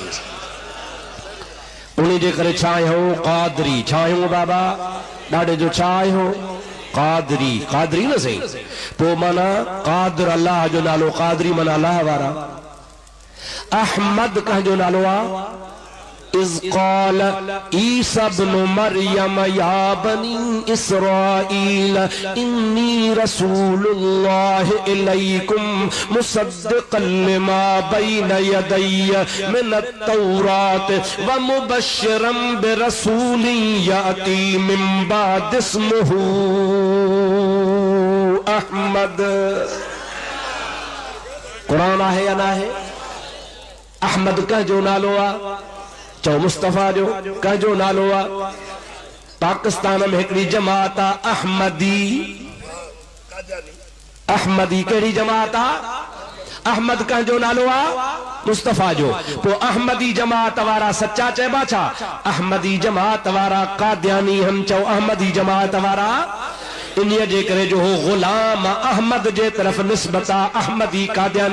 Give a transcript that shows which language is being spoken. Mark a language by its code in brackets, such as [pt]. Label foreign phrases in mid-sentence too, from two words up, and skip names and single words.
[sd] उन्हीं जे करे छा आहियूं कादरी छा आहियूं बाबा ॾाढे जो छा आहियूं कादरी कादरी न सही पोइ माना कादिर अल्लाह जो नालो कादरी माना अल्लाह वारा अहमद कंहिंजो नालो आहे [ar] إذ قال عيسى ابن مريم يا بني إسرائيل إني رسول الله إليكم مصدقا لما بين يدي من التوراة ومبشرا برسول يأتي من بعد اسمه أحمد. [ur] قرآن ہے یا نہ ہے? [sd] अहमद कह जो नालो आ, चो मुस्तफा जो कह जो नालो आ। पाकिस्तान में हिकड़ी जमात आ अहमदी। अहमदी कहिड़ी जमात आ? अहमद कह जो नालो आ, मुस्तफा जो। तो अहमदी जमात वारा सच्चा चेबा छा? अहमदी जमात वारा कादियानी हम चो अहमदी जमात वारा इन्हीअ जे करे जो हो गुलाम अहमद जे तरफ निस्बता अहमदी कादियानी।